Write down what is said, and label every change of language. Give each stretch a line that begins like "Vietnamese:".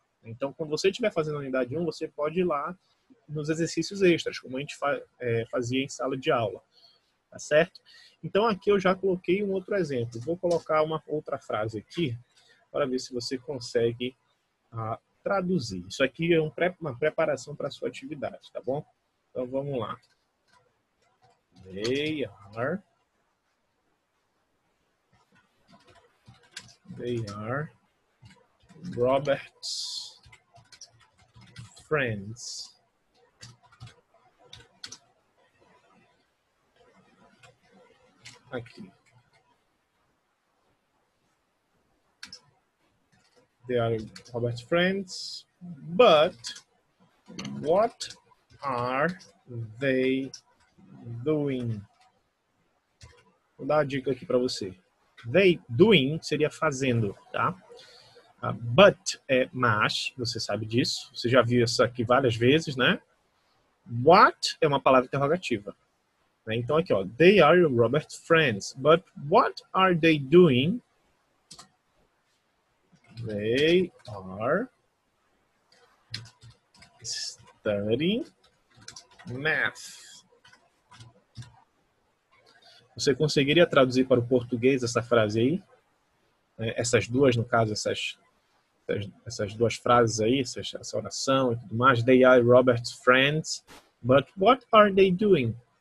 Portuguese: Então, quando você estiver fazendo a unidade 1, você pode ir lá nos exercícios extras, como a gente fazia em sala de aula. Tá certo? Então, aqui eu já coloquei um outro exemplo. Vou colocar uma outra frase aqui para ver se você consegue traduzir. Isso aqui é uma preparação para a sua atividade, tá bom? Então vamos lá.
English: They are Robert's friends.
Portuguese: Aqui.
English: They are Robert's friends, but what are they doing?
Portuguese: Vou dar uma dica aqui para você. They, doing, seria fazendo, tá? But é mas, você sabe disso. Você já viu isso aqui várias vezes, né? What é uma palavra interrogativa. Então aqui, ó.
English: They are Robert's friends, but what are they doing? They are studying math.
Portuguese: Você conseguiria traduzir para o português essa frase aí? Essas duas, no caso, essas duas frases aí, essa oração e tudo mais.
English: They are Robert's friends, but what are they doing?